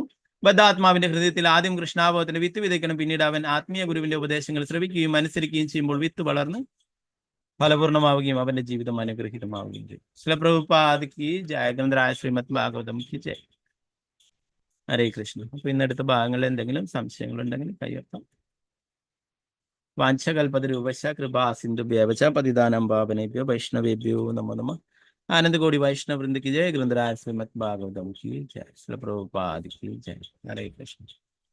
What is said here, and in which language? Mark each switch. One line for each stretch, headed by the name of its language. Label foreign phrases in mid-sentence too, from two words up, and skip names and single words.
Malayalam: ബദ്ധാത്മാവിന്റെ ഹൃദയത്തിൽ ആദ്യം കൃഷ്ണാവബോധത്തിന്റെ വിത്ത് വിതയ്ക്കണം. പിന്നീട് അവൻ ആത്മീയ ഗുരുവിന്റെ ഉപദേശങ്ങൾ ശ്രവിക്കുകയും അനുസരിക്കുകയും ചെയ്യുമ്പോൾ വിത്ത് വളർന്ന് ഫലപൂർണ്ണമാവുകയും അവന്റെ ജീവിതം അനുഗ്രഹീതമാവുകയും ചെയ്യും. ശ്രീല പ്രഭുപാദിക്ക് ജയ. ഗ്രന്ഥരായ ശ്രീമദ് ഭാഗവതം
Hindi: की जय.
Malayalam: ഹരേ കൃഷ്ണ. അപ്പൊ ഇന്നടുത്ത ഭാഗങ്ങളിൽ എന്തെങ്കിലും സംശയങ്ങൾ ഉണ്ടെങ്കിൽ കൈയ്യർത്താം.
Sanskrit: വാഞ്ചകൽപതരൂപശ കൃപാ സിന്ധുഭ്യവച പതിതാനം പാവനേഭ്യോ വൈഷ്ണവേഭ്യോ നമോ നമഃ.
Malayalam: ആനന്ദകോടി വൈഷ്ണവ വൃന്ദ
Hindi: की जय.
Malayalam: ഗ്രന്ഥരായ ശ്രീമദ് ഭാഗവതം
Hindi: की जय.
Malayalam: ശ്രീല പ്രഭുപാദി
Hindi: की जय.
Malayalam: ഹരേ കൃഷ്ണ.